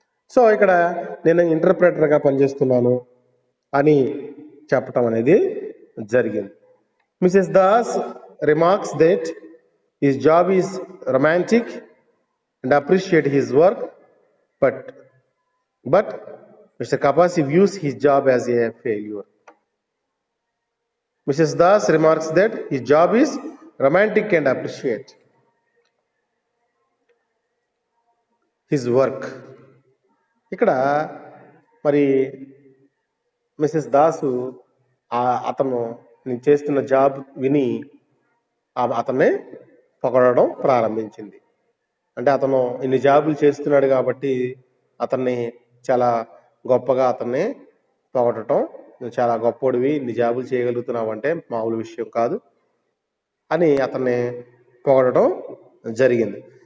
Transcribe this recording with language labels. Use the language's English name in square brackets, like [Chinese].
[Telugu] So ఇక్కడ నేను ఇంటర్ప్రెటర్గా పనిచేస్తున్నాను అని చెప్పటం అనేది జరిగింది. [English] Mrs Das remarks that his job is romantic and appreciate his work, but Mr. Kapasi views his job as a failure. Mrs. Das remarks that his job is romantic and appreciate his work. [Telugu] ఇక్కడ మరి Mrs Dasu అతను నేను చేస్తున్న job విని అతన్నే పొగడడం ప్రారంభించింది. అంటే అతను ఇన్ని జాబులు చేస్తున్నాడు కాబట్టి అతన్ని చాలా గొప్పగా అతన్ని పొగడటం, నువ్వు చాలా గొప్పోడివి, ఇన్ని జాబులు చేయగలుగుతున్నావు అంటే మామూలు విషయం కాదు అని అతన్ని పొగడటం జరిగింది.